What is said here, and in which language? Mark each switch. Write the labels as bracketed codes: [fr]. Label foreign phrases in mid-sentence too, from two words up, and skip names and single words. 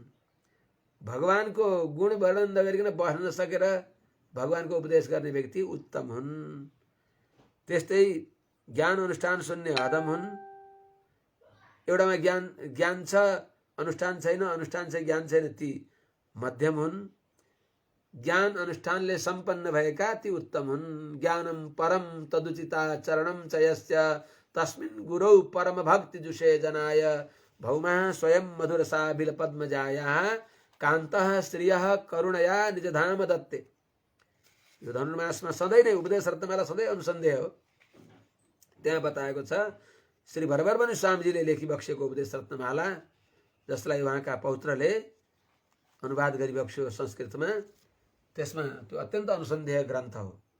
[ne] भगवान को गुण वर्णन नगरिकन बस्न नसकेर भगवान को उपदेश गर्ने व्यक्ति उत्तम हुन्। त्यस्तै ज्ञान अनुष्ठान शून्य अधम हुन्। एउटामा ज्ञान छ अनुष्ठान छैन, अनुष्ठान छ ज्ञान छैन, ती मध्यम हुन्। ज्ञान अनुष्ठानले सम्पन्न भएका ती उत्तम हुन्। [sa] ज्ञानम परम तदुचिता चरणम च यस्य तस्मिन् गुरौ परम भक्ति जुषे जनाय भौमा स्वयं मधुरसा बिल पद्मजायाः कान्तः श्रियः करुणया निज धाम दत्ते। [ne] यो धनुर्मासमा सधैँ नै उपदेश रत्नमाला सधैँ अनुसन्धेय हो। त्यहाँ बताएको छ श्री भरभरमणि स्वामीजीले लेखी बक्सेको उपदेश रत्नमाला, जसलाई उहाँका पौत्रले अनुवाद गरिबक्स्यो संस्कृतमा, त्यसमा त्यो अत्यन्त अनुसन्धेय ग्रन्थ हो।